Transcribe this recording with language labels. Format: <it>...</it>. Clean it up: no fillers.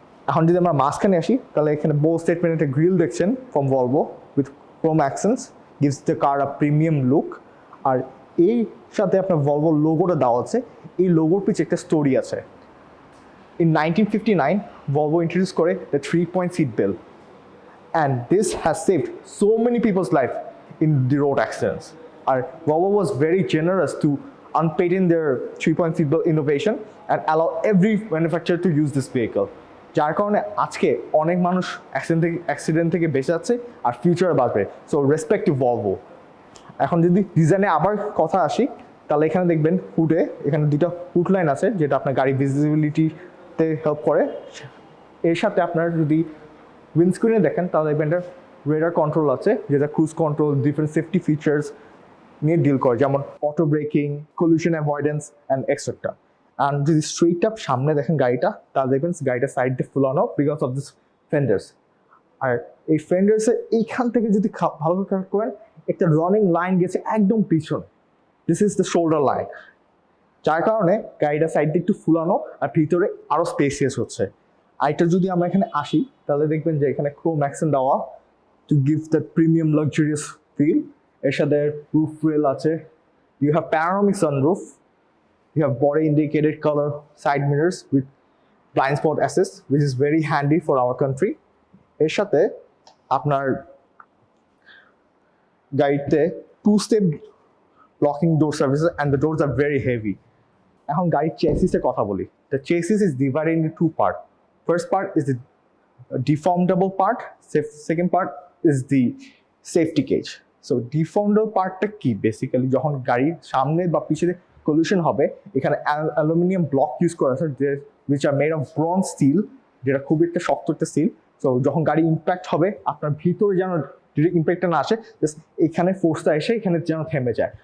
<bn>এখন যদি আমরা মাঝখানে আসি, তাহলে এখানে</bn> <en>Bold statement একটা grill দেখছেন from Volvo with chrome accents, gives the car a premium look.</en> <bn>আর এই সাথে আপনার ভলভো লোগোটা দেওয়া আছে। এই লোগোর পিছে একটা স্টোরি আছে।</bn> <en>In 1959, Volvo introduced</en> <bn>করে</bn> <en>the 3-point seat belt, and this has saved so many people's life in the road accidents. Our Volvo was very generous to unpatent their 3-point seat belt innovation and allow every manufacturer to use this vehicle.</en> <bn>যার কারণে আজকে অনেক মানুষ accident থেকে বেঁচে যাচ্ছে আর ফিউচারে বাঁচবে।</bn> <en>So respect to Volvo.</en> <bn>এখন যদি ডিজাইনে আবার কথা আসি, তাহলে এখানে দেখবেন হুডে এখানে দুটো হুড লাইন আছে, যেটা আপনার গাড়ি ভিজিবিলিটিতে হেল্প করে। এর সাথে আপনার যদি উইন্ডস্ক্রিনে দেখেন, তাহলে দেখবেন এটা রেডার কন্ট্রোল আছে, যেটা cruise control, different safety features নিয়ে ডিল করে, যেমন</bn> <en>Auto braking, collision avoidance and etcetera.</en> <bn>আর যদি স্ট্রেইট আপ সামনে দেখেন গাড়িটা, তাহলে দেখবেন গাড়িটা সাইড দিয়ে ফুলানো</bn> <en>Because of this fenders.</en> <bn>আর এই ফেন্ডার্সে এইখান থেকে যদি ভালো করে খেয়াল করেন, একটা রানিং লাইন গেছে একদম পিছনে।</bn> <en>this is the shoulder line,</en> <bn>যার কারণে গাড়িটা সাইড দিয়ে একটু ফুলানো আর ভিতরে আরও স্পেসিয়াস হচ্ছে। আর এটা যদি আমরা এখানে আসি, তাহলে দেখবেন যে এখানে ক্রোম অ্যাকসেন্ট দেওয়া</bn> <en>To give that premium luxurious feel.</en> <bn>এর সাথে রুফ রেল আছে,</bn> <en>You have panoramic sunroof, you have body indicated color side mirrors with blind spot assist, which is very handy for our country.</en> <bn>এর সাথে আপনার গাড়িতে</bn> <en>2-step locking door services and the doors are very heavy.</en> <bn>এখন গাড়ির চেসিসের কথা বলি।</bn> <en>The chassis is divided into two parts. First part is the deformable part, second part is the safety cage. So deformable partটা কি?</en> <bn>Basically যখন গাড়ির সামনে বা পিছনে কলিউশন হবে, এখানে অ্যালুমিনিয়াম ব্লক ইউজ করা আছে,</bn> <en>which are made of bronze steel,</en> <bn>যেটা খুবই একটা শক্ত একটা স্টিল। সো যখন গাড়ি ইম্প্যাক্ট হবে, আপনার ভিতরে যেন ডিরেক্ট ইম্প্যাক্টটা না আসে, জাস্ট এখানে ফোর্সটা এসে এখানে যেন থেমে যায়।</bn>